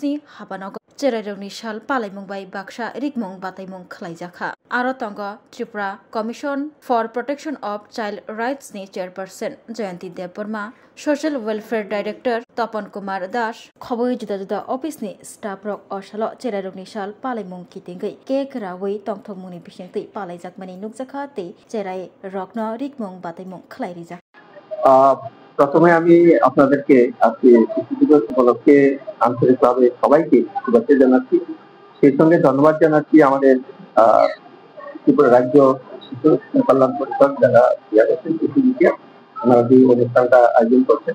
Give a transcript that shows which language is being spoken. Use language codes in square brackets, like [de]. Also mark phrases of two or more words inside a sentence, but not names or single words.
[trp] ni Habanogo Cherairogni Shal Palaimung by Baksha Rigmung Bataimung Khlaijaka Arotonga Tripura Commission for Protection of Child Rights ni Chairperson Jayanti Debbarma [en] Social Welfare Director [trp] Tapan Kumar Das Khoboi Juda Juda Office ni Staff Rock Oshalo Cherairogni Shal Palaimung Kitingai Ke Krawai Tongthomuni Bishengti Palaijakmani Nukjakati Cherai Rockno Rigmung Bataimung Khlairija [bn] প্রথমে আমি আপনাদেরকে আজকে শিশু দিবস উপলক্ষে আন্তরিকভাবে সবাইকে শুভেচ্ছা জানাচ্ছি। সেই সঙ্গে ধন্যবাদ জানাচ্ছি আমাদের ত্রিপুরা রাজ্য শিশু কল্যাণ পরিষদ যারা ওনারা যে অনুষ্ঠানটা আয়োজন করছেন।